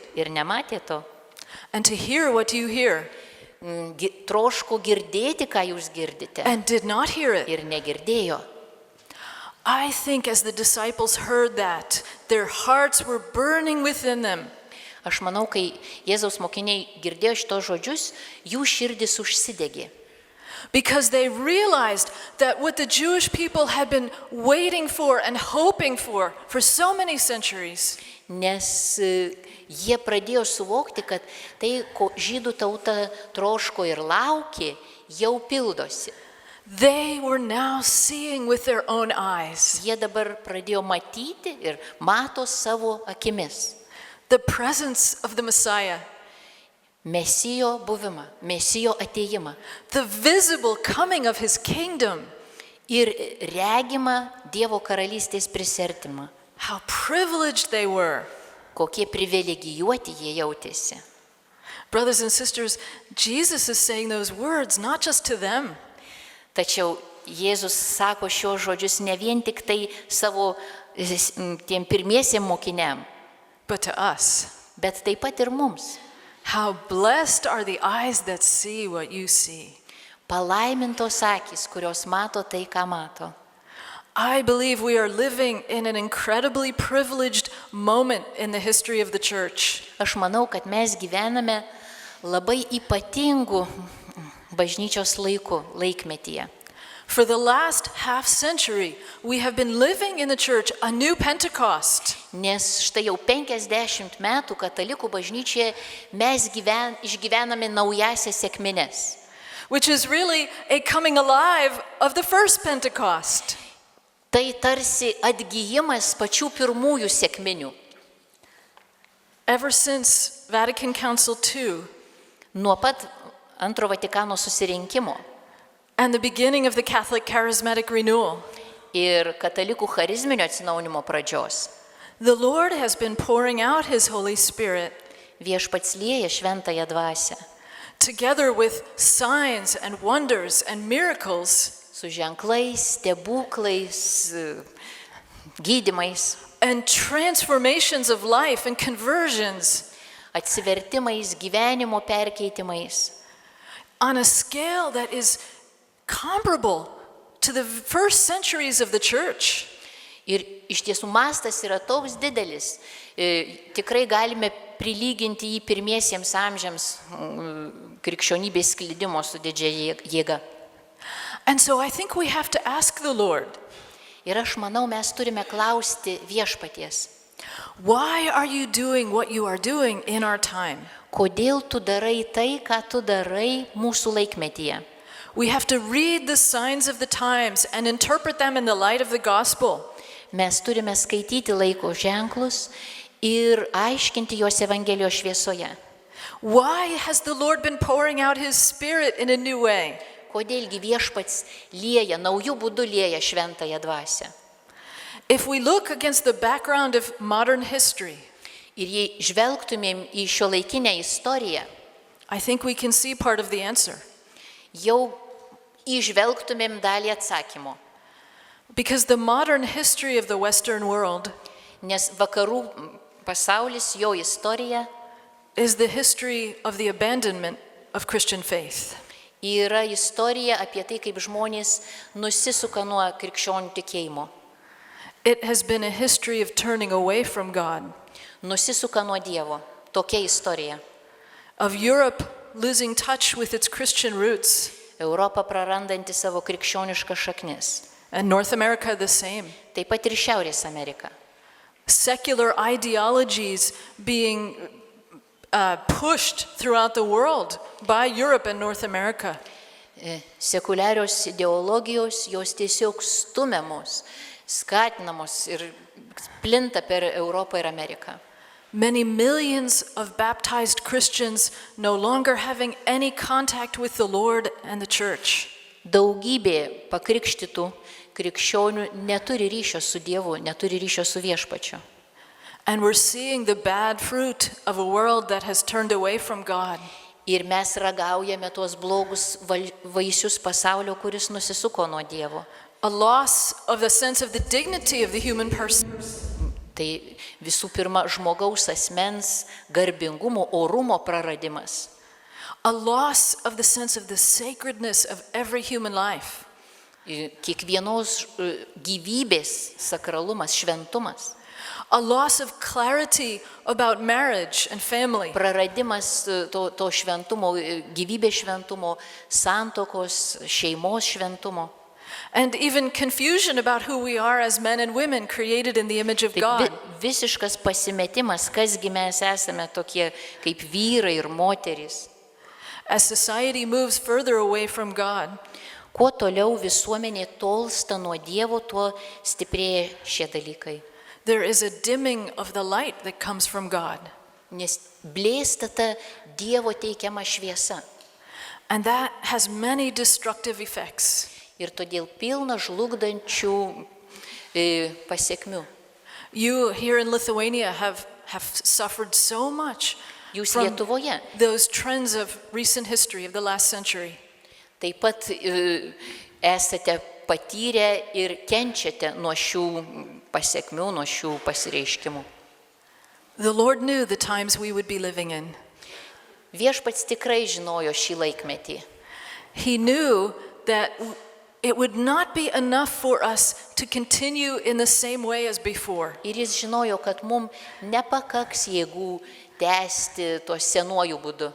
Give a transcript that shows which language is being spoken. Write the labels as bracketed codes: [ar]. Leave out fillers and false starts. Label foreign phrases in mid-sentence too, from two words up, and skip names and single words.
[lt] Ir nematė to. [en] and to hear what you hear [lt] Troško girdėti, ką jūs girdite. [en] and did not hear it. [lt] Ir negirdėjo. [en] I think as the disciples heard that, their hearts were burning within them. [lt] Aš manau, kai Jėzaus mokiniai girdėjo šitos žodžius, jų širdis užsidegė. [en] because they realized that what the Jewish people had been waiting for and hoping for so many centuries, [lt] Nes jie pradėjo suvokti, kad tai, ko žydų tauta troško ir laukė, jau pildosi. [en] they were now seeing with their own eyes. [lt] Jie dabar pradėjo matyti ir mato savo akimis [en] The presence of the Messiah, [lt] Mesijo buvimą, Mesijo atėjimą [en] the visible coming of his kingdom. [lt] ir regimą Dievo karalystės prisertimą. [en] How privileged they were. [lt] Kokie privilegijuoti jie jautėsi. [en] Brothers and sisters, Jesus is saying those words not just to them, [lt] Tačiau Jėzus sako šios žodžius ne vien tik tai savo tiem pirmiesiem mokiniam, [en] but to us. [lt] bet taip pat ir mums. [en] How blessed are the eyes that see what you see. [lt] Palaimintos akys, kurios mato tai, ką mato. [en] I believe we are living in an incredibly privileged moment in the history of the church. [lt] Aš manau, kad mes gyvename labai ypatingų bažnyčios laikmetyje. [en] For the last half century, we have been living in the church a new Pentecost. [lt] Nes štai jau 50 metų katalikų bažnyčioje mes išgyvename naujasias sekmines. [en] Which is really a coming alive of the first Pentecost. [lt] Tai tarsi atgyjimas pačių pirmųjų sekminių. [en] Ever since Vatican Council II [lt] Nuo pat Antro Vatikano susirinkimo [en] and the beginning of the Catholic Charismatic Renewal, [lt] ir katalikų charizminio atsinaujinimo pradžios, [en] the Lord has been pouring out his Holy Spirit [lt] Viešpats lieja šventąją dvasią [en] together with signs and wonders and miracles [lt] su ženklais, stebuklais, gydymais, [en] and transformations of life and conversions [lt] atsivertimais, gyvenimo perkeitimais, [en] on a scale that is comparable to the first centuries of the church. [lt] Ir iš tiesų mastas yra toks didelis, tikrai galime prilyginti jį pirmiesiems amžiams krikščionybės sklidimo su didžia jėga. [en] And so I think we have to ask the Lord, [lt] Ir aš manau, mes turime klausti Viešpaties, [en] why are you doing what you are doing in our time? [lt] kodėl tu darai tai, ką tu darai mūsų laikmetyje. [en] We have to read the signs of the times and interpret them in the light of the gospel. [lt] Mes turime skaityti laiko ženklus ir aiškinti juos Evangelijos šviesoje. [en] Why has the Lord been pouring out his Spirit in a new way? [lt] Kodėlgi Viešpats lieja, naujų būdų lieja šventąją dvasią. [en] If we look against the background of modern history, [lt] Ir jei žvelgtumėm į šiuolaikinę istoriją, [en] I think we can see part of the answer. [lt] jau įžvelgtumėm dalį atsakymo. [en] Because the modern history of the Western world [lt] Nes vakarų pasaulis, jo istorija [en] is the history of the abandonment of Christian faith. [lt] yra istorija apie tai, kaip žmonės nusisuka nuo krikščionių tikėjimo, [en] It has been a history of turning away from God, [lt] nusisuka nuo Dievo. Tokia istorija. [en] of Europe losing touch with its Christian roots, [lt] Europa prarandanti savo krikščioniškas šaknis. [en] and North America the same. [lt] Taip pat ir Šiaurės Amerika. [en] Secular ideologies being pushed throughout the world by Europe and North America. [lt] Sekuliarios ideologijos, jos tiesiog stumiamos, skatinamos ir plinta per Europą ir Ameriką. [en] Many millions of baptized Christians no longer having any contact with the Lord and the church. [lt] Daugybė pakrikštytų krikščionių neturi ryšio su Dievu, neturi ryšio su Viešpačiu. [en] And we're seeing the bad fruit of a world that has turned away from God. [lt] Ir mes ragaujame tuos blogus vaisius pasaulio, kuris nusisuko nuo Dievo. [en] A loss of the sense of the dignity of the human person. [lt] Tai visų pirma žmogaus asmens garbingumo, orumo praradimas. [en] A loss of the sense of the sacredness of every human life. [lt] Kiekvienos gyvybės sakralumas, šventumas. [en] a loss of clarity about marriage and family, [lt] Praradimas to šventumo, gyvybės šventumo, santokos, šeimos šventumo. [en] and even confusion about who we are as men and women created in the image of [lt] Tai [en] God. [lt] visiškas pasimetimas, kasgi mes esame tokie kaip vyrai ir moterys. [en] As society moves further away from God, [lt] Kuo toliau visuomenė tolsta nuo Dievo, tuo stiprėja šie dalykai. [en] there is a dimming of the light that comes from God. [lt] Nes blėsta ta Dievo teikiama šviesa. [en] And that has many destructive effects. [lt] Ir todėl pilna žlugdančių pasiekmių. [en] You here in Lithuania have suffered so much [lt] Jūs [en] from [lt] Lietuvoje [en] those trends of recent history of the last century. [lt] taip pat esate patyrę ir kenčiate nuo šių pasiekmių, nuo šių pasireiškimų. [en] The Lord knew the times we would be living in. [lt] Viešpats tikrai žinojo šį laikmetį. [en] He knew that it would not be enough for us to continue in the same way as before. [lt] Ir jis žinojo, kad mums nepakaks jėgų tęsti to senuoju būdu.